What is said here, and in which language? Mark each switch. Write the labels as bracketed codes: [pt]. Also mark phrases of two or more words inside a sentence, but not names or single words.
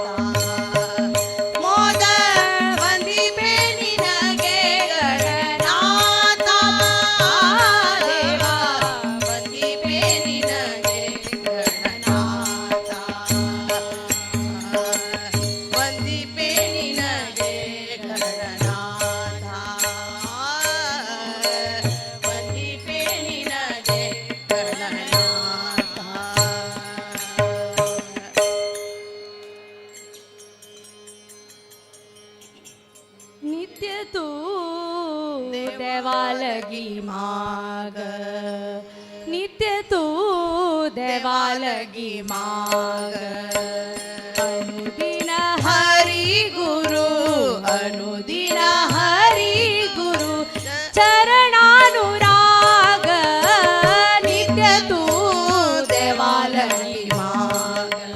[kn] ಮೋದ ವಂದಿಪೆ ನಿನಗೆ ಗಣನಾಥ, ದೇವಾ ವಂದಿಪೆ ನಿನಗೆ ಗಣನಾಥ, ವಂದಿಪೆ ನಿನಗೆ ಗಣನಾಥ, ವಂದಿಪೆ ನಿನಗೆ ಗಣನಾಥ. [mr] नित्य तू देवालगी माग, नित्य तू देवालगी माग, अनुदिन हरि गुरु, अनुदिन हरि गुरु चरणानुराग, नित्य तू देवालगी माग.